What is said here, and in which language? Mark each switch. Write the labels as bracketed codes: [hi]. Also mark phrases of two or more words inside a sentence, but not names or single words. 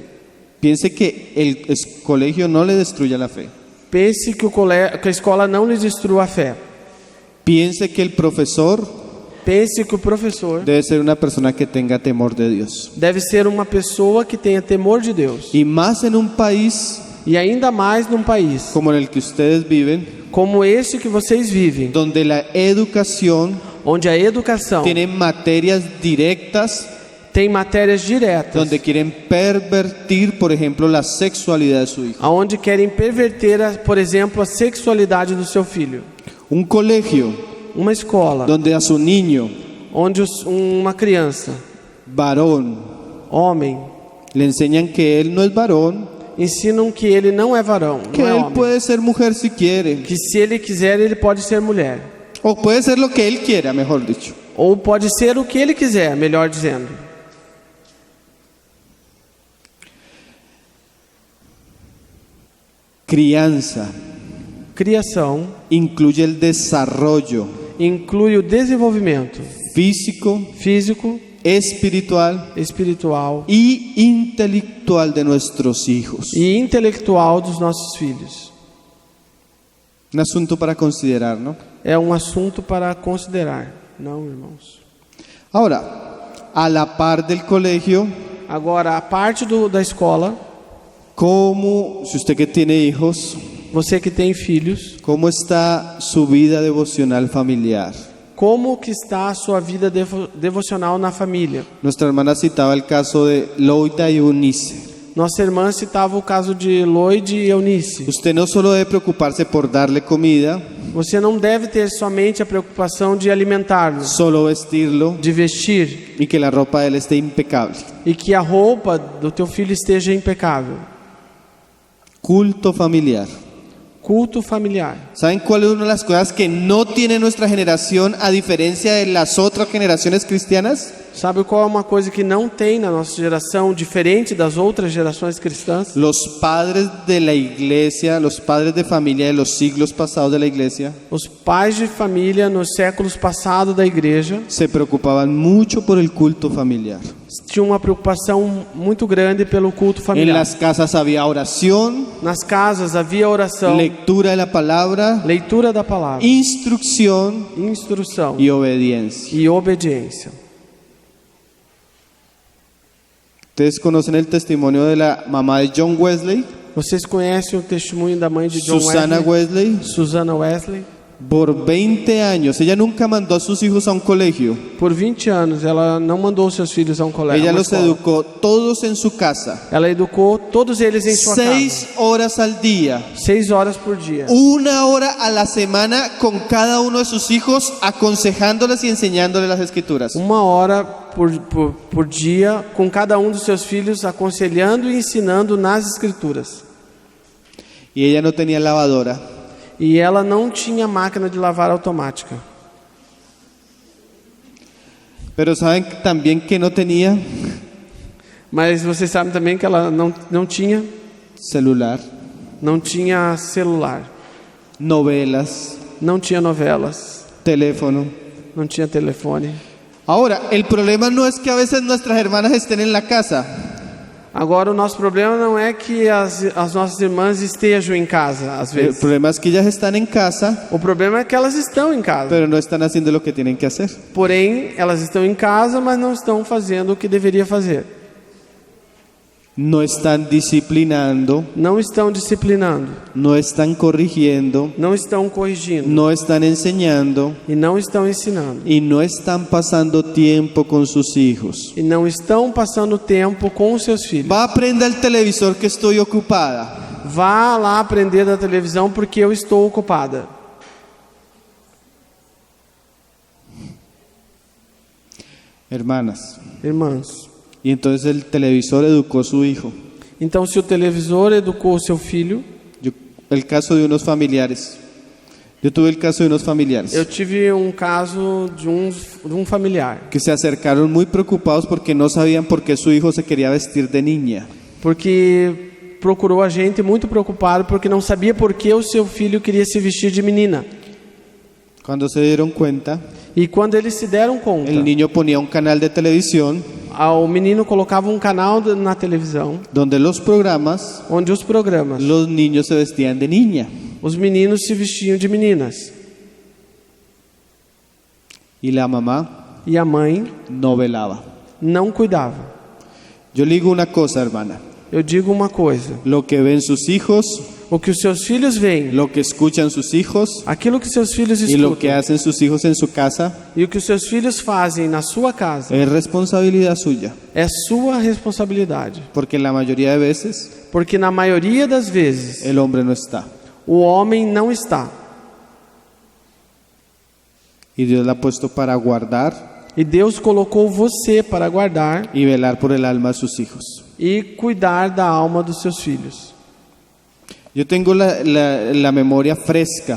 [es] Piense que el colegio no le destruya la fe. [pt] Pense que a escola não lhe destrua a fé. [es] Piense que el profesor [pt] Pense que o professor [es] debe ser una persona que tenga temor de Dios. [pt] deve ser uma pessoa que tenha temor de Deus. [es] Y más en un país [pt] E ainda mais num país [es] como en el que ustedes viven, [pt] como este que vocês vivem, [es] donde la educación [pt] onde a educação [es] tiene materias directas, [pt] tem matérias diretas, [es] donde quieren pervertir, por ejemplo, la sexualidad de su hijo. [pt] aonde querem perverter, por exemplo, a sexualidade do seu filho. [es] Un colegio [pt] Uma escola [es] donde a su niño, [pt] onde uma criança, [es] varón, [pt] homem, [es] le enseñan que él no es varón, [pt] ensinam que ele não é varão, [es] que [pt] não é [es] él [pt] homem. [es] puede ser mujer si quiere, [pt] Que se ele quiser, ele pode ser mulher. [es] o puede ser lo que él quiera, mejor dicho. [pt] Ou pode ser o que ele quiser, melhor dizendo. [es] Crianza [pt] Criação [es] incluye el desarrollo [pt] inclui o desenvolvimento [es] físico, [pt] físico, [es] espiritual [pt] espiritual [es] y intelectual de nuestros hijos. [pt] e intelectual dos nossos filhos. [es] Un asunto para considerar, ¿no? [pt] É um assunto para considerar, não, irmãos? [es] Ahora, a la par del colegio, [pt] Agora, a parte da escola, [es] ¿cómo, si usted que tiene hijos, [pt] você que tem filhos, [es] cómo está su vida devocional familiar? [pt] como que está a sua vida devocional na família? [es] Nuestra hermana citaba el caso de Loida y Eunice. [pt] Nossa irmã citava o caso de Lloyd e Eunice. [es] Usted no solo debe preocuparse por darle comida, [pt] Você não deve ter somente a preocupação de alimentá-lo, [es] solo vestirlo [pt] de vestir, [es] y que la ropa de él esté impecable. [pt] e que a roupa do teu filho esteja impecável. [es] Culto familiar. [pt] Culto familiar. [es] ¿Saben cuál es una de las cosas que no tiene nuestra generación a diferencia de las otras generaciones cristianas? [pt] Sabe qual é uma coisa que não tem na nossa geração, diferente das outras gerações cristãs? [es] Los padres de la iglesia, los padres de familia de los siglos pasados de la iglesia, [pt] Os pais de família nos séculos passados da igreja [es] se preocupaban mucho por el culto familiar. [pt] tinham uma preocupação muito grande pelo culto [es] En [pt] familiar. [es] las casas había oración, [pt] Nas casas havia oração, [es] lectura de la palabra, [pt] leitura da palavra, [es] instrucción [pt] instrução [es] y obediencia. [pt] e obediência. [es] Ustedes conocen el testimonio de la mamá de John Wesley, [pt] Vocês conhecem o testemunho da mãe de John [es] Susana [pt] Wesley? [es] Wesley. [pt] Susana Wesley. [es] Por 20 años, ella nunca mandó a sus hijos a un colegio. [pt] Por 20 anos, ela não mandou seus filhos a um colégio. [es] Ella los educó todos en su casa. [pt] Ela educou todos eles em sua [es] 6 [pt] casa. [es] horas al día. [pt] 6 horas por dia. [es] 1 hora a la semana con cada uno de sus hijos, aconsejándoles y enseñándoles las escrituras. [pt] 1 hora por dia com cada dos seus filhos, aconselhando e ensinando nas escrituras. [es] Y ella no tenía lavadora. [pt] E ela não tinha máquina de lavar automática. [es] Pero saben también que no tenía [pt] Mas vocês sabem também que ela não tinha [es] celular, [pt] celular, [es] novelas, [pt] não tinha novelas, [es] teléfono. [pt] não tinha telefone. [es] Ahora, el problema no es que a veces nuestras hermanas estén en la casa. [pt] Agora, o nosso problema não é que as nossas irmãs estejam em casa, às [es] El [pt] vezes. [es] problema es que ellas están en casa, [pt] O problema é que elas estão em casa. [es] pero no están haciendo lo que tienen que hacer. [pt] Porém, elas estão em casa, mas não estão fazendo o que deveria fazer. [es] No están disciplinando, [pt] Não estão disciplinando, [es] no están corrigiendo, [pt] não estão corrigindo [es] no están enseñando [pt] e não estão ensinando. [es] y no están pasando tiempo con sus hijos. [pt] E não estão passando tempo com os seus filhos. [es] Va a prender el televisor que estoy ocupada. [pt] Vá lá aprender da televisão porque eu estou ocupada. [es] Hermanas, [pt] Irmãos, [es] y entonces el televisor educó a su hijo. [pt] então se o televisor educou o seu filho, [es] El caso de unos familiares. Yo tuve el caso de unos familiares [pt] eu tive um caso de um familiar, [es] que se acercaron muy preocupados porque no sabían por qué su hijo se quería vestir de niña. [pt] porque procurou a gente muito preocupado porque não sabia por que o seu filho queria se vestir de menina. [es] Cuando se dieron cuenta, [pt] E quando eles se deram conta, [es] el niño ponía un canal de televisión [pt] o menino colocava um canal na televisão, [es] donde los programas, [pt] onde os programas, [es] los niños se vestían de niña [pt] os meninos se vestiam de meninas. [es] y la mamá [pt] E a mãe [es] no velaba. [pt] não cuidava. [es] Yo le digo una cosa, hermana. [pt] Eu digo uma coisa: [es] Lo que ven sus hijos, [pt] o que os seus filhos veem, [es] lo que escuchan sus hijos [pt] aquilo que seus filhos [es] y lo que [pt] escutam [es] hacen sus hijos en su casa [pt] e o que os seus filhos fazem na sua casa [es] es responsabilidad suya. [pt] é sua responsabilidade. [es] Porque la mayoría de veces [pt] Porque na maioria das vezes [es] el hombre no está. [pt] o homem não está. [es] Y Dios la ha puesto para guardar [pt] E Deus colocou você para guardar [es] y velar por el alma de sus hijos. [pt] e cuidar da alma dos seus filhos. [es] Yo tengo la memoria fresca.